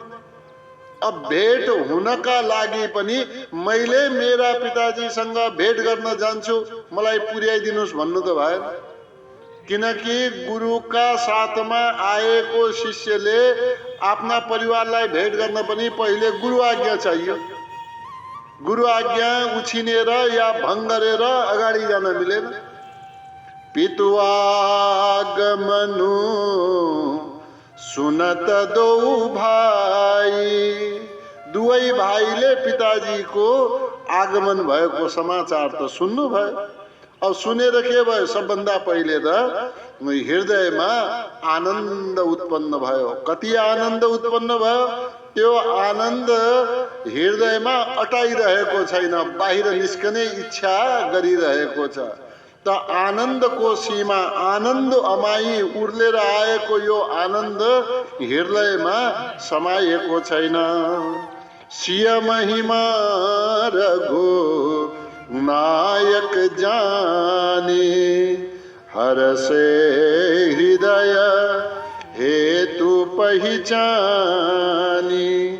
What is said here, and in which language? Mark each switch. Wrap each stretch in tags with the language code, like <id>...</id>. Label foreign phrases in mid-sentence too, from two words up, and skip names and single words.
<ne>अब भेट हुनका लागि पनि मैले मेरा पिताजीसँग भेट गर्न जान्छु, मलाई पुर्याइदिनुस् भन्नु त भएन। किनकि गुरुका साथमा आएको शिष्यले आफ्ना परिवारलाई भेट गर्न पनि पहिले गुरु आज्ञा चाहियो। गुरु आज्ञा उछिनेर या भङ्ग गरेर अगाडि जान मिलेन।</ne> <awa>पितुआगमनु सुनत दो भाइ।</awa> <ne>दुवै भाइले पिताजीको आगमन भएको समाचार त सुन्नु भयो। अब सुनेर के भयो? सबभन्दा पहिले त हृदयमा आनन्द उत्पन्न भयो। कति आनन्द उत्पन्न भयो? त्यो आनन्द हृदयमा अटाइरहेको छैन, बाहिर निस्कने इच्छा गरिरहेको छ। त आनन्दको सीमा, आनन्द अमाई उर्लेर आएको यो आनन्द हृदयमा समाएको छैन।</ne> <awa>सिया महिमा रघु नायक जाने, हरसे हृदय हेतु पहिचानी।</awa>